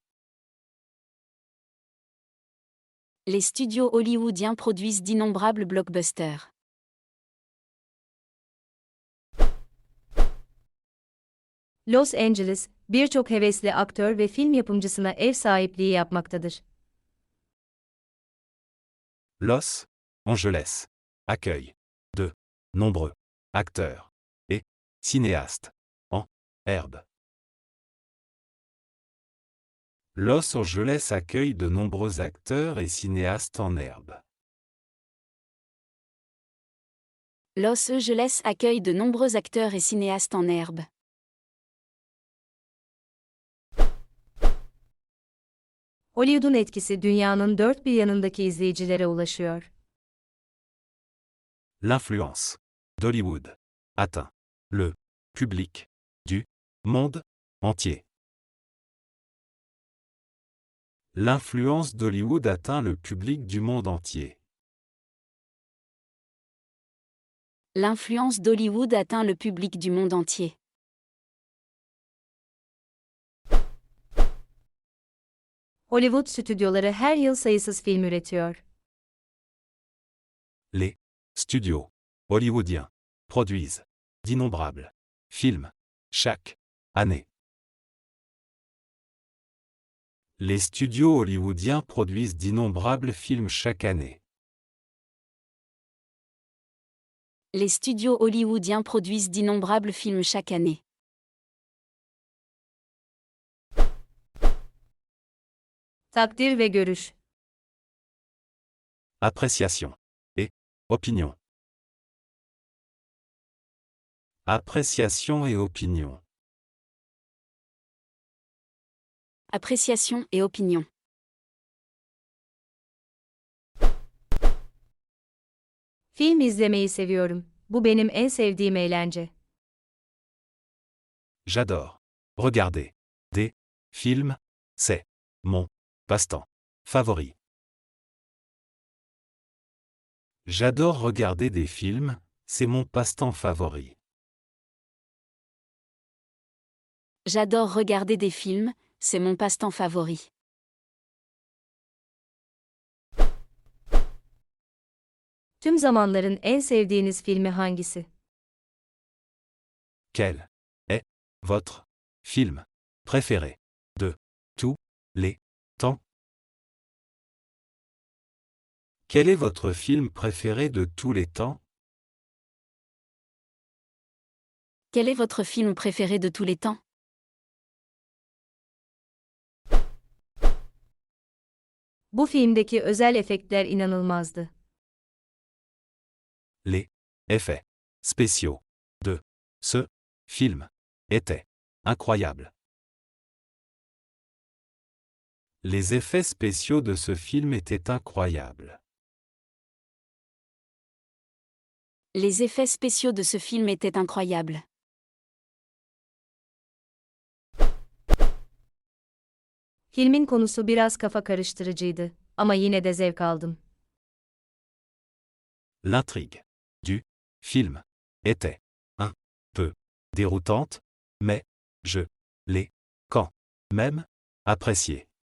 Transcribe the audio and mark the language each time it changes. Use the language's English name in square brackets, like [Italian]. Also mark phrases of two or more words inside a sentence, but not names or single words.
[French] Les studios hollywoodiens produisent d'innombrables blockbusters. [Turkish] Los Angeles, birçok hevesli aktör ve film yapımcısına ev sahipliği yapmaktadır. [French] Los Angeles accueille de nombreux acteurs et cinéastes en herbe. Los Angeles accueille de nombreux acteurs et cinéastes en herbe. Los Angeles accueille de nombreux acteurs et cinéastes en herbe. [Turkish] Hollywood'un etkisi dünyanın dört bir yanındaki izleyicilere ulaşıyor. [French] L'influence d'Hollywood atteint le public du monde entier. L'influence d'Hollywood atteint le public du monde entier. L'influence d'Hollywood atteint le public du monde entier. [Turkish] Hollywood stüdyoları her yıl sayısız film üretiyor. [French] Les studios hollywoodiens produisent d'innombrables films chaque année. Les studios hollywoodiens produisent d'innombrables films chaque année. Les studios hollywoodiens produisent d'innombrables films chaque année. [Turkish] Takdir ve görüş. [French] Appréciation et opinion. Appréciation et opinion. Appréciation et opinion. [Turkish] Film izlemeyi seviyorum. Bu benim en sevdiğim eğlence. [French] J'adore regarder des films, c'est mon passe-temps favori. J'adore regarder des films, c'est mon passe-temps favori. J'adore regarder des films, c'est mon passe-temps favori. [Turkish] Tüm zamanların en sevdiğiniz filmi hangisi? [French] Quel est votre film préféré de tous les temps? Quel est votre film préféré de tous les temps? Quel est votre film préféré de tous les temps? [Turkish] Bu filmdeki özel efektler inanılmazdı. [French] Les effets spéciaux de ce film étaient incroyables. Les effets spéciaux de ce film étaient incroyables. Les effets spéciaux de ce film étaient incroyables. [Turkish] Filmin konusu biraz kafa karıştırıcıydı ama yine de zevk aldım. [French] L'intrigue du film était un peu déroutante, mais je l'ai quand même apprécié.